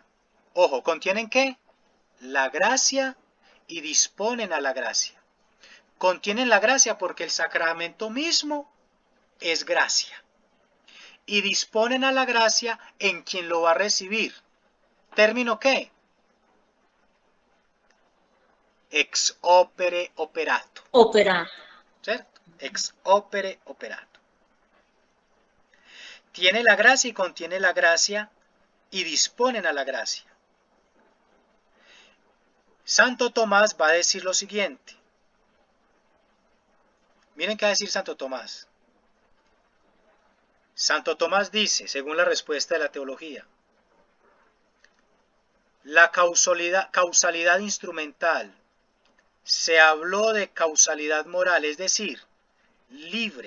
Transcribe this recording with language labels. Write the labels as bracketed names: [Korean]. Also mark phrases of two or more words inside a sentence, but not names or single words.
[Spanish] Ojo, ¿contienen qué? La gracia y disponen a la gracia. Contienen la gracia porque el sacramento mismo es gracia. Y disponen a la gracia en quien lo va a recibir. ¿Término qué? [Latin] Ex opere operato. [Spanish] Opera. [Latin] ¿Cierto? Ex opere operato. [Spanish] Tiene la gracia y contiene la gracia y disponen a la gracia. Santo Tomás va a decir lo siguiente. Miren qué va a decir Santo Tomás. Santo Tomás dice, según la respuesta de la teología, la causalidad instrumental, se habló de causalidad moral, es decir, libre.